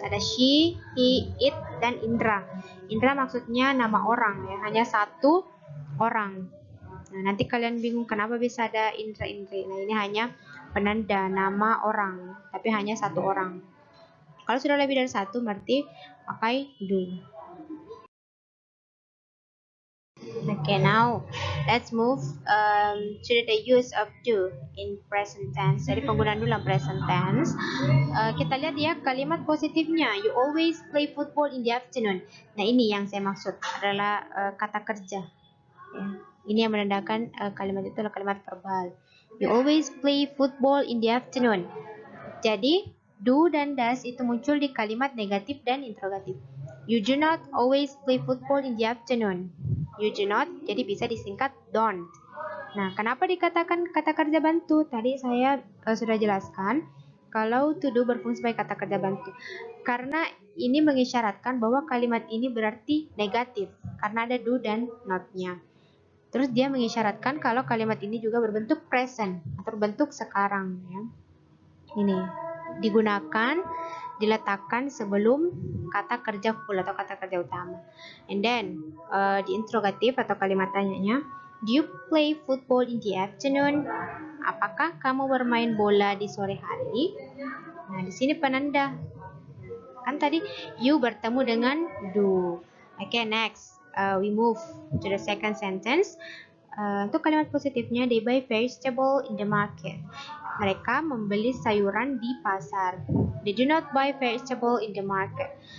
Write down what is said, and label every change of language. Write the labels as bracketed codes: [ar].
[id] Ada she, he, it, dan Indra. Indra maksudnya nama orang ya, hanya satu orang. Nah, nanti kalian bingung kenapa bisa ada Indra, Indri. Nah, ini hanya penanda nama orang, tapi hanya satu orang. Kalau sudah lebih dari satu, berarti pakai do. [en] Okay, now let's move to the use of do in present tense. [id] Jadi penggunaan do dalam present tense. Kita lihat ya kalimat positifnya. [en] You always play football in the afternoon. [id] Nah, ini yang saya maksud adalah kata kerja. Ya. Ini yang menandakan kalimat itu adalah kalimat verbal. [en] You always play football in the afternoon. [id] Jadi do dan does itu muncul di kalimat negatif dan interrogatif. [en] You do not always play football in the afternoon. You do not, [id] jadi bisa disingkat don't. Nah, kenapa dikatakan kata kerja bantu? Tadi saya sudah jelaskan kalau to do berfungsi sebagai kata kerja bantu. Karena ini mengisyaratkan bahwa kalimat ini berarti negatif karena ada do dan not-nya. Terus dia mengisyaratkan kalau kalimat ini juga berbentuk present atau berbentuk sekarang ya. Ini digunakan, diletakkan sebelum kata kerja full atau kata kerja utama. [en] And then [id] di interrogatif atau kalimat tanyanya, [en] do you play football in the afternoon? [id] Apakah kamu bermain bola di sore hari? Nah, di sini penanda Kan tadi you bertemu dengan do. [en] Okay, next we move to the second sentence. [id] Untuk kalimat positifnya, [en] they buy vegetable in the market. [id] Mereka membeli sayuran di pasar. [en] They do not buy vegetable in the market.